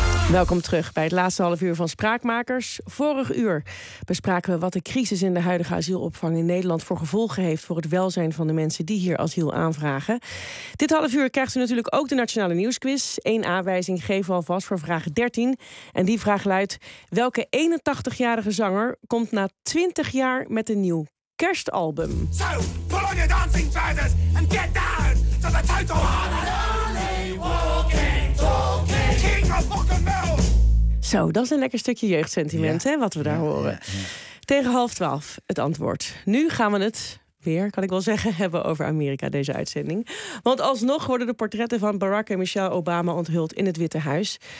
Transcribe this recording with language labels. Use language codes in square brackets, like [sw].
[nl] Welkom terug bij het laatste half uur van Spraakmakers. Vorig uur bespraken we wat de crisis in de huidige asielopvang in Nederland voor gevolgen heeft voor het welzijn van de mensen die hier asiel aanvragen. Dit half uur krijgt u natuurlijk ook de Nationale Nieuwsquiz. 1 aanwijzing geven we alvast voor vraag 13. En die vraag luidt: welke 81-jarige zanger komt na 20 jaar met een nieuw kerstalbum? [en] So, pull on your dancing trousers and get down to the total harness. [nl] Zo, dat is een lekker stukje jeugdsentiment, ja, hè, wat we daar horen. Ja. Tegen 11:30 het antwoord. Nu gaan we het weer, kan ik wel zeggen, hebben over Amerika deze uitzending. Want alsnog worden de portretten van Barack en Michelle Obama onthuld in het Witte Huis.